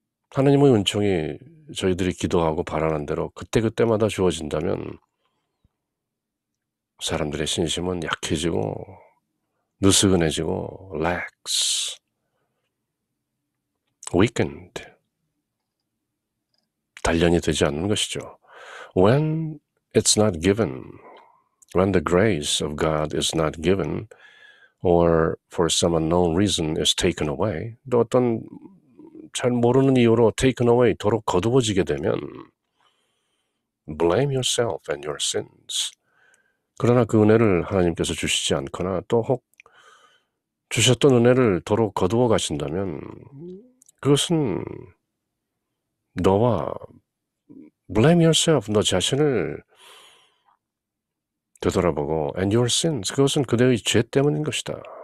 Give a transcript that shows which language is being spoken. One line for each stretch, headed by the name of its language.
Korean: 하나님의 은총이 저희들이 기도하고 바라는 대로 그때그때마다 주어진다면 사람들의 신심은 약해지고 느슨해지고
English: lax, weakened,
Korean: 단련이 되지 않는 것이죠.
English: When it's not given, when the grace of God is not given, or for some unknown reason is taken away,
Korean: 또 어떤 잘 모르는 이유로
English: taken away,
Korean: 도로 거두어지게 되면
English: blame yourself and your sins.
Korean: 그러나 그 은혜를 하나님께서 주시지 않거나 또 혹 주셨던 은혜를 도로 거두어 가신다면 그것은 너와
English: blame yourself,
Korean: 너 자신을 되돌아보고
English: and your sins,
Korean: 그것은 그대의 죄 때문인 것이다.